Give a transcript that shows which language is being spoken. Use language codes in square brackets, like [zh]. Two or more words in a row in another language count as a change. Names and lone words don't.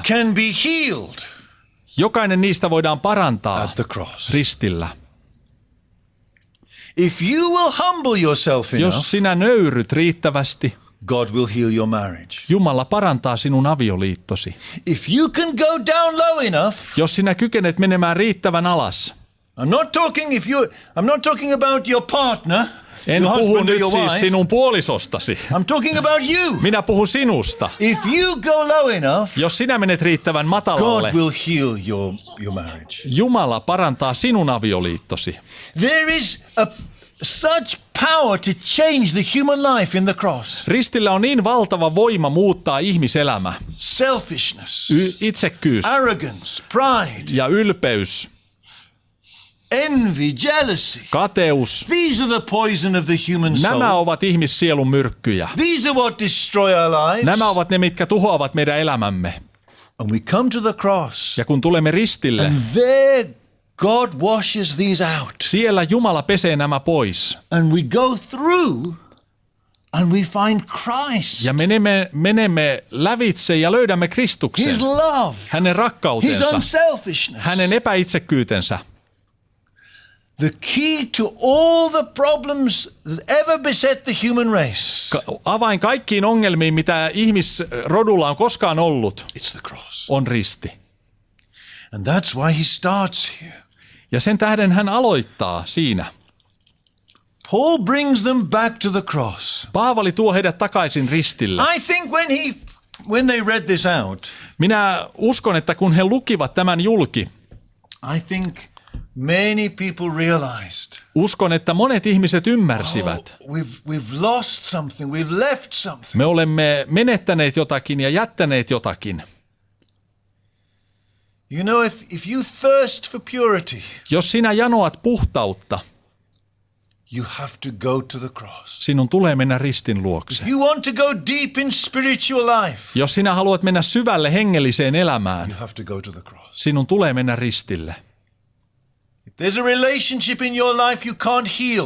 [en] can be healed [fi] jokainen niistä voidaan parantaa [en] at the cross. [fi] ristillä. [en] If you will humble yourself enough, [fi] Jos sinä nöyryt riittävästi, [en] God will heal your marriage. [fi] Jumala parantaa sinun avioliittosi. [en] If you can go down low enough, [fi] Jos sinä kykenet menemään riittävän alas. [en] I'm not talking about your partner, [fi] En [en] your [fi] puhu [en] husband or [fi] nyt [en] your [fi] siis [en] wife. [fi] sinun puolisostasi. [en] I'm talking about you. [fi] Minä puhun sinusta. [en] If you go low enough, [fi] Jos sinä menet riittävän matalalle, [en] God will heal your marriage. [fi] Jumala parantaa sinun avioliittosi. [en] There is such power to change the human life in the cross. [fi] Ristillä on niin valtava voima muuttaa ihmiselämä. [en] Selfishness, [fi] Itsekkyys [en] arrogance, pride, [fi] ja ylpeys, [en] envy, jealousy. [fi] kateus. [en] These are the poison of the human [fi] Nämä [en] soul. [fi] ovat ihmissielun myrkkyjä. [en] These are what destroy our lives. [fi] Nämä ovat ne, mitkä tuhoavat meidän elämämme. [en] And we come to the cross. [fi] Ja kun tulemme ristille, [en] And there God washes these out. [fi] siellä Jumala pesee nämä pois. [en] And we go through and we find Christ. [fi] Ja menemme lävitse ja löydämme Kristuksen. [en] His love. [fi] Hänen [en] His [fi] rakkautensa. [en] unselfishness. [fi] Hänen epäitsekkyytensä. [en] The key to all the problems that ever beset the human race. [fi] Avain kaikkiin ongelmiin, mitä ihmisrodulla on koskaan ollut, [en] It's the cross. [fi] on risti. [en] And that's why he starts here. [fi] Ja sen tähden hän aloittaa siinä. [en] Paul brings them back to the cross. [fi] Paavali tuo heidät takaisin ristille. [en] I think when they read this out, [fi] Minä uskon, että kun he lukivat tämän julki, [en] I think Many people realized, [fi] Uskon, että monet ihmiset ymmärsivät. [en] we've lost something, we've left something. [fi] Me olemme menettäneet jotakin ja jättäneet jotakin. [en] You know, if you thirst for purity, [fi] Jos sinä janoat puhtautta, [en] you have to go to the cross. [fi] sinun tulee mennä ristin luokse. [en] If you want to go deep in spiritual life, [fi] Jos sinä haluat mennä syvälle hengelliseen elämään, [en] you have to go to the cross. [fi] sinun tulee mennä ristille. [en] If there's a relationship in your life you can't heal,